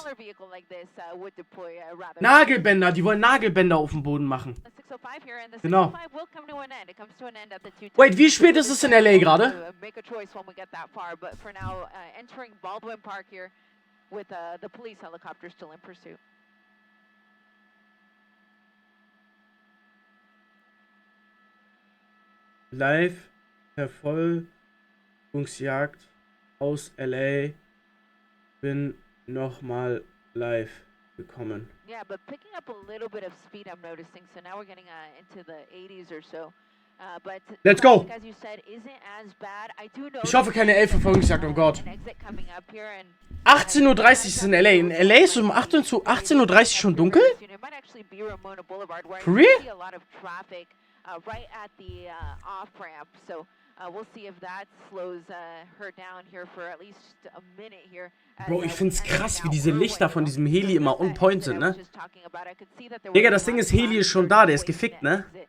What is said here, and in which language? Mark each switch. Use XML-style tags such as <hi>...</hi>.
<en>Smaller vehicle like this would deploy rather.</en> <de>Nagelbänder, die wollen Nagelbänder auf dem Boden machen.</de> <en>The 605 here, and the</en> <de>Genau.</de> <en>605 will come to an end. It comes to an end at the 210. Wait,</en> <de>wie spät ist es in LA gerade?</de> <en>Make a choice when we get that far, but for now, entering Baldwin Park here with the police helicopter still in pursuit.</en> <de>Live Verfolgungsjagd aus LA. Bin nochmal live gekommen.</de> <en>Yeah, but picking up a little bit of speed, I'm noticing. So now we're getting into the 80s or so. But Let's go. as you said, isn't as bad. I do know.</en> <de>Ich hoffe keine Verfolgungsjagd, oh Gott.</de> <en>An exit coming up here and</en> <de>18:30 Uhr ist in LA. In LA ist es um 18:30 Uhr schon dunkel?</de> <en>It might actually be Ramona Boulevard where For you real? see a lot of traffic right at the off ramp. So we'll see if that slows her down here for at least a minute here.</en> <de>Bro, ich find's krass, wie diese Lichter von diesem Heli immer on point sind, ne? Digga, das Ding ist, Heli ist schon da, der ist gefickt, ne?</de>